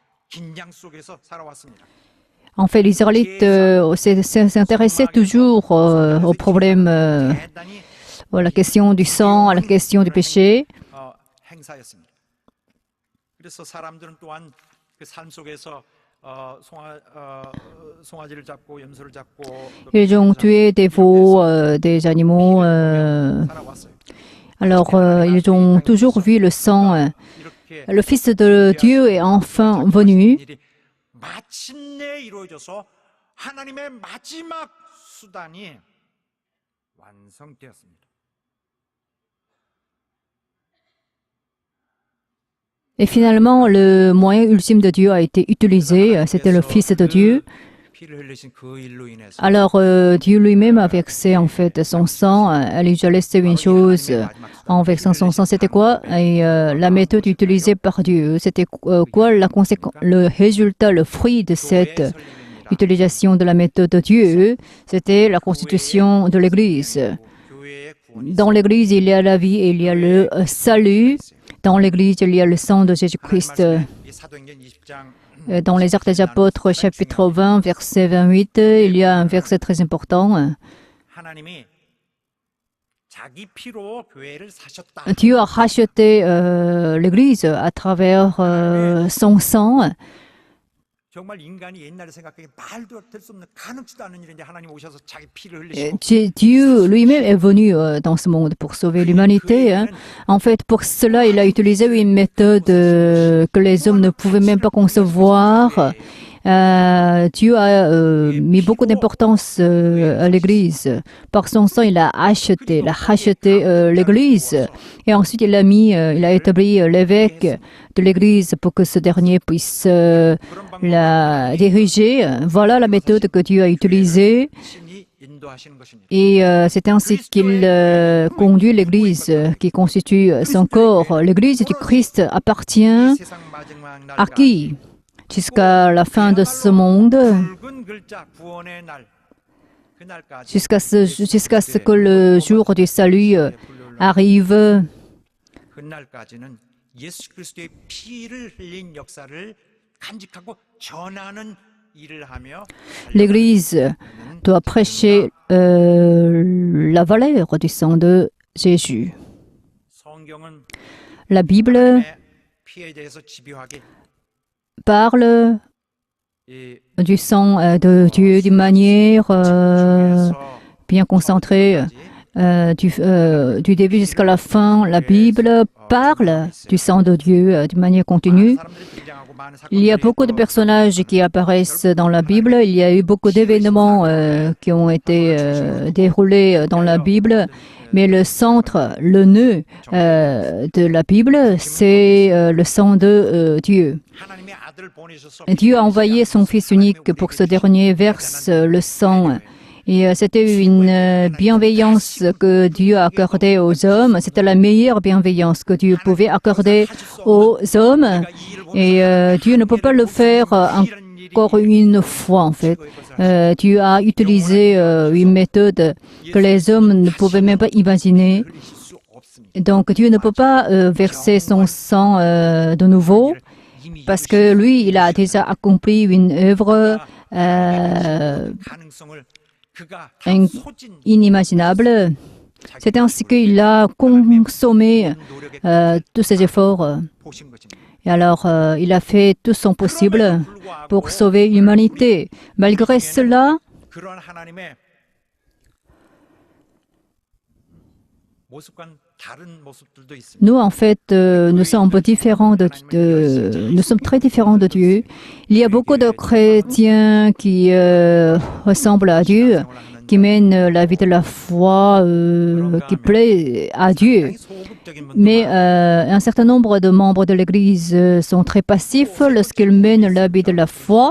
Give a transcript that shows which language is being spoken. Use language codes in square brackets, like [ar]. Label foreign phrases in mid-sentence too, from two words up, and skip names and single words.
[ko] 긴장 속에서 살아왔습니다. [fr] En fait, les Israélites s'intéressaient toujours aux problèmes, à la question du sang, à la question du péché. [ko] 행사였습니다. 그래서 사람들은 또한 그 삶 속에서 송아지를 잡고 염소를 잡고 [fr] Ils ont tué des veaux, des animaux. [ko] 살아왔어요. [fr] Alors, ils ont toujours vu le sang. [ko] 이렇게 [fr] Le Fils de Dieu est enfin venu. [ko] 일이 마침내 이루어져서 하나님의 마지막 수단이 완성되었습니다. [fr] Et finalement, le moyen ultime de Dieu a été utilisé. C'était le Fils de Dieu. [ko] 피를 흘리신 그 일로 인해서 [fr] Alors, Dieu lui-même a versé en fait son sang. Elle lui a laissé une chose en versant son sang. C'était quoi? Et la méthode utilisée par Dieu, c'était quoi la conséquence, le résultat, le fruit de cette utilisation de la méthode de Dieu? C'était la constitution de l'Église. [ko] 교회의 구원이 [fr] Dans l'Église, il y a la vie et il y a le salut. Dans l'Église, il y a le sang de Jésus-Christ. [ko] 이 사도행전 20장 [fr] Dans les Actes des Apôtres, chapitre 20, verset 28, il y a un verset très important. [ko] 하나님이 자기 피로 교회를 사셨다. [fr] Dieu a racheté l'Église à travers son sang. [ko] 정말 인간이 옛날에 생각하기에 말도 될 수 없는 가능치도 않은 일인데 하나님 오셔서 자기 피를 흘리시고 [fr] Dieu lui-même est venu dans ce monde pour sauver l'humanité. En fait, pour cela, il a utilisé une méthode que les hommes ne pouvaient même pas concevoir. Dieu a mis beaucoup d'importance à l'Église. Par son sang, il a racheté l'Église. Et ensuite, il a établi l'évêque de l'Église pour que ce dernier puisse la diriger. Voilà la méthode que Dieu a utilisée. [ko] 신이 인도하시는 것입니다. [fr] Et c'est ainsi qu'il conduit l'Église, qui constitue son corps. L'Église du Christ appartient [ko] 세상 마지막 날 [fr] à qui? Jusqu'à la fin de ce monde, [ko] 붉은 글자 구원의 날 그날까지 [fr] jusqu'à ce que le jour du salut arrive. [ko] 그날까지는 예수 그리스도의 피를 흘린 역사를 간직하고 전하는 일을 하며 [fr] L'Église doit prêcher la valeur du sang de Jésus. [ko] 성경은 [fr] La Bible [ko] 하나님의 피에 대해서 집요하게 [fr] parle [ko] 이 [fr] du sang de Dieu d'une manière bien concentrée. Du début jusqu'à la fin, la Bible parle du sang de Dieu d'une manière continue. Il y a beaucoup de personnages qui apparaissent dans la Bible. Il y a eu beaucoup d'événements qui ont été déroulés dans la Bible. Mais le centre, le nœud de la Bible, c'est le sang de Dieu. [ko] 하나님의 아들을 보내셔서 [fr] Dieu a envoyé son Fils unique pour que ce dernier verse le sang. Et c'était une bienveillance que Dieu a accordée aux hommes. C'était la meilleure bienveillance que Dieu pouvait accorder aux hommes. Et Dieu ne peut pas le faire encore une fois, en fait. Dieu a utilisé une méthode que les hommes ne pouvaient même pas imaginer. [ko] 흘리실 수 없습니다. [fr] Donc Dieu ne peut pas verser son sang de nouveau [ko] 이미 [fr] parce que lui, il a déjà accompli une œuvre [ko] 가능성을 그가 [fr] in- [ko] 소진 [fr] inimaginable. C'est ainsi qu'il a consommé tous ses efforts. [ko] 보신 것입니다. [fr] Et alors, il a fait tout son possible pour sauver l'humanité. Malgré cela, [ko] 그런 하나님의 모습과는 다른 모습들도 있습니다. [fr] nous, en fait, nous sommes un peu différents nous sommes très différents de Dieu. Il y a beaucoup de chrétiens qui ressemblent à Dieu, qui mènent la vie de la foi, qui plaît à Dieu. [ko] 소극적인 [fr] Mais un certain nombre de membres de l'Église sont très passifs lorsqu'ils mènent la vie de la foi.